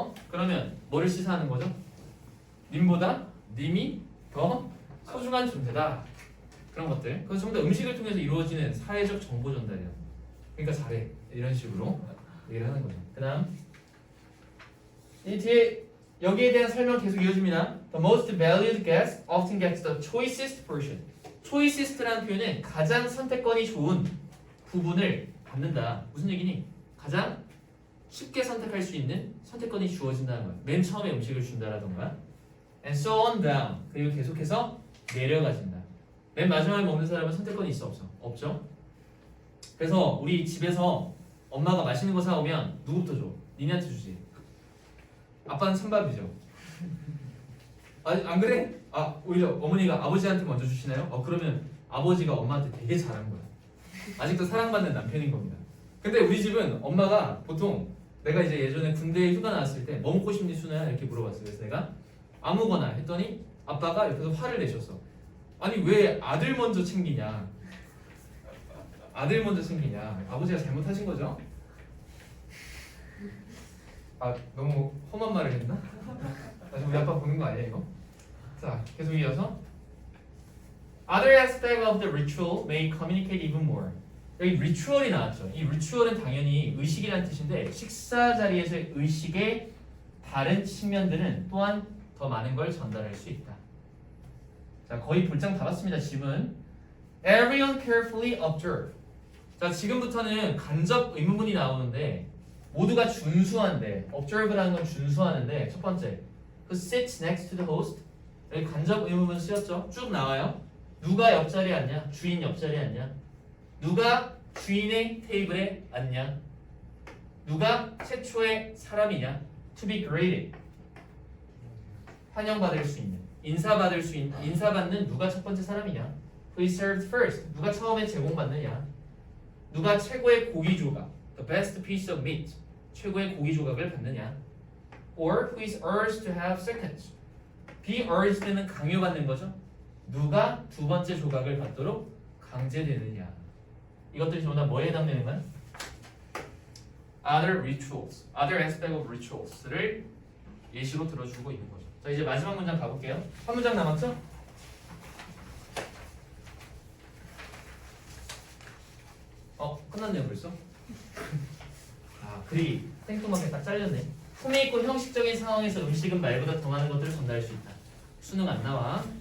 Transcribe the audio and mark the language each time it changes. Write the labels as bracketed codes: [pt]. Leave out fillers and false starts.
[ko] 그러면 뭐를 시사하는 거죠? 님보다 님이 더 소중한 존재다. 그런 것들. 그래서 전부 다 음식을 통해서 이루어지는 사회적 정보 전달이야. 그러니까 잘해. 이런 식으로 얘기를 하는 거죠. 그 다음 이 뒤에 여기에 대한 설명 계속 이어집니다. [en] The most valued guest often gets the choicest portion. [ko] choicest라는 표현은 가장 선택권이 좋은 부분을 받는다. 무슨 얘기니? 가장 쉽게 선택할 수 있는 선택권이 주어진다는 거야. 맨 처음에 음식을 준다라던가. [en] And so on down. [ko] 그리고 계속해서 내려가진다. 맨 마지막에 먹는 사람은 선택권이 있어 없어? 없죠. 그래서 우리 집에서 엄마가 맛있는 거 사오면 누구부터 줘? 니네한테 주지. 아빠는 찬밥이죠. 안 그래? 오히려 어머니가 아버지한테 먼저 주시나요? 그러면 아버지가 엄마한테 되게 잘한 거야. 아직도 사랑받는 남편인 겁니다. 근데 우리 집은 엄마가 보통 내가 이제 예전에 군대 휴가 나왔을 때 뭐 먹고 싶니 순아야? 이렇게 물어봤어요. 그래서 내가 아무거나 했더니 아빠가 옆에서 화를 내셨어. 아니 왜 아들 먼저 챙기냐? 아들 먼저 챙기냐? 아버지가 잘못하신 거죠? 너무 험한 말을 했나? 지금 우리 아빠 보는 거 아니야 이거? 자, 계속 이어서 [en] Other aspect of the ritual may communicate even more. [ko] 여기 ritual이 나왔죠. 이 ritual은 당연히 의식이라는 뜻인데 식사 자리에서의 의식의 다른 측면들은 또한 더 많은 걸 전달할 수 있다. 자, 거의 볼장 다 봤습니다. 지문. [en] Everyone carefully observe. [ko] 자, 지금부터는 간접 의문문이 나오는데 모두가 준수한데, observe라는 건 준수하는데, 첫 번째, [en] who sits next to the host. [ko] 여기 간접 의문문 쓰였죠? 쭉 나와요. 누가 옆자리에 앉냐? 주인 옆자리에 앉냐? 누가 주인의 테이블에 앉냐? 누가 최초의 사람이냐? [en] To be greeted. [ko] 환영받을 수 있는, 인사받을 수 있는, 인사받는 누가 첫 번째 사람이냐? [en] Who is served first. [ko] 누가 처음에 제공받느냐? 누가 최고의 고기 조각, [en] the best piece of meat, [ko] 최고의 고기 조각을 받느냐? [en] Or who is urged to have seconds. [ko] be urged는 강요받는 거죠. 누가 두 번째 조각을 받도록 강제되느냐. 이것들이 전부 다 뭐에 해당되는 거야? [en] Other rituals, other aspect of rituals를 [ko] 예시로 들어주고 있는 거죠. 자, 이제 마지막 문장 가볼게요. 한 문장 남았죠? 끝났네요 벌써? 글이 생뚱하게 딱 잘렸네. 품위 있고 형식적인 상황에서 음식은 말보다 더 많은 것들을 전달할 수 있다. 수능 안 나와.